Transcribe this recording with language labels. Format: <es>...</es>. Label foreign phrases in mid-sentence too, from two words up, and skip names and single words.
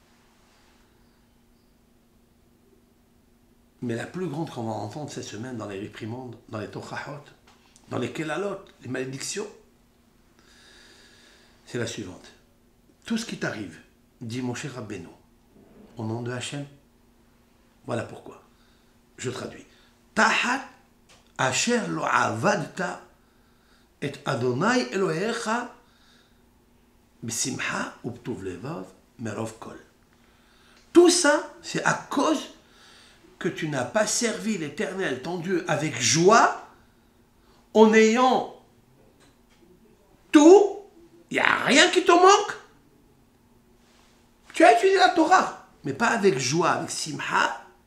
<fr>Mais la plus grande qu'on va entendre cette semaine dans les réprimandes, dans les tochahot, dans les kelalot, les malédictions, c'est la suivante. Tout ce qui t'arrive, dit Moshe Rabbeinu, au nom de Hachem, voilà pourquoi. Je traduis.</fr> <he>תחת אשר לא עבדת את ה' אלהיך בשמחה ובטוב לבב מרב כל.</he> <fr>Tout ça, c'est à cause que tu n'as pas servi l'Éternel, ton Dieu, avec joie, en ayant tout, il n'y a rien qui te manque. Tu as étudié la Torah, mais pas avec joie, avec simha.</fr>